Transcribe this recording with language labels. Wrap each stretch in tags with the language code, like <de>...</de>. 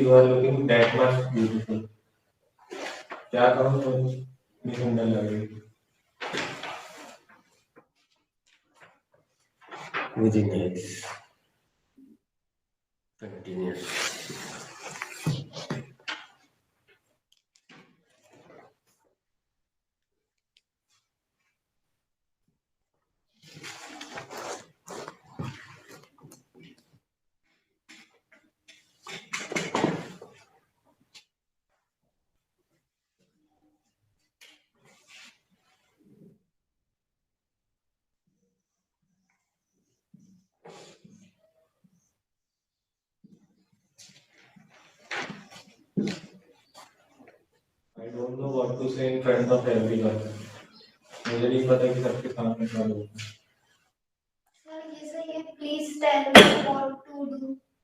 <en>You are looking that much beautiful.</en> <hi>क्या कहूँ तो इतनी सुंदर लग रही।</hi> <en>Very nice. Continuous. I don't know what to say in front of everyone.</en> <hi>मुझे नहीं पता कि सबके सामने क्या बोलूं। सर ये सही है</hi> <en>please tell me what to do</en>